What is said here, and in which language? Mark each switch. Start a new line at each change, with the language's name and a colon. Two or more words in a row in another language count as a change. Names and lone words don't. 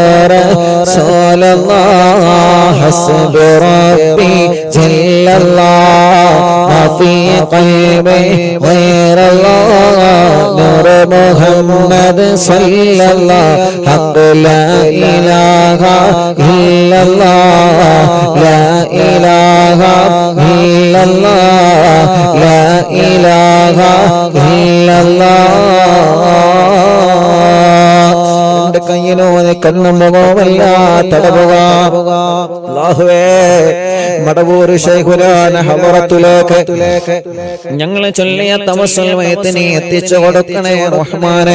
Arabic: رسول الله حسب ربي جل الله ما في قلبي غير الله نور محمد صلى الله حق لا إله إلا الله لا إله إلا الله لا إله إلا الله
Malayalam: മടവൂർ ശൈഖുനാന ഹളറത്തിലേക്ക് ഞങ്ങളെ ചൊല്ലിയ തവസ്സുൽ മയ്യത്തിനെ എത്തിച്ചു കൊടുക്കണേ റഹ്മാനേ.